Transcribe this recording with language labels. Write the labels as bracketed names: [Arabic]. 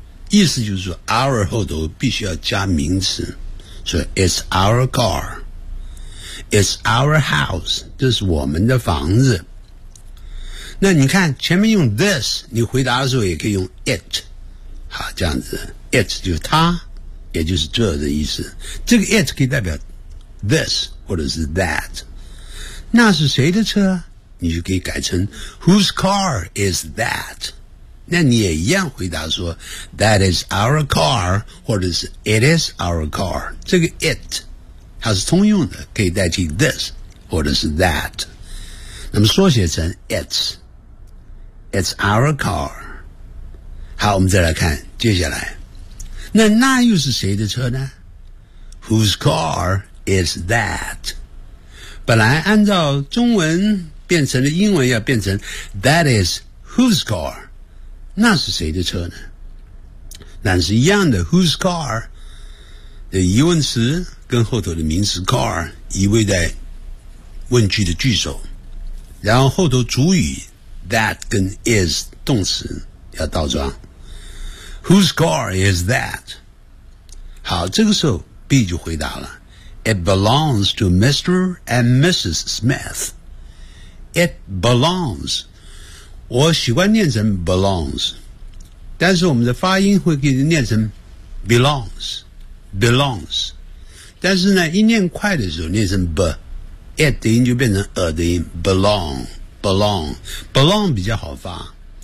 [Chinese] 意思就是说 our 后头必须要加名词，所以 [English] it's our car， it's our house， [Chinese] 这是我们的房子。那你看前面用 this， 你回答的时候也可以用 it， 好，这样子 it 就是它，也就是这的意思。这个 it 可以代表 this 或者是 that， 那是谁的车？ [English] 你就可以改成 Whose car is that? [Chinese] 那你也一样回答说 [English] That is our car， [Chinese] 或者是 [English] It is our car。 [Chinese] 这个 it 它是通用的，可以代替 this 或者是 that， 那么缩写成 it's， [English] It's our car。 [Chinese] 好，我们再来看接下来，那又是谁的车呢？ [English] Whose car is that? [Chinese] 本来按照中文变成了英文要变成 [English] That is whose car， [Chinese] 那是谁的车呢？那是一样的 whose car 的疑问词跟后头的名词 car 依偎在问句的句首，然后后头主语 that 跟 is 动词要倒装 [English] whose car is that。 [Chinese] 好，这个时候 B 就回答了， [English] It belongs to Mr. and Mrs. Smith. It belongs. [Chinese] 我喜欢念成 belongs， 但是我们的发音会给你念成 belongs, belongs. 但是呢，一念快的时候念成 b, it 的音就变成 a 的音 belong, belong, belong 比较好发。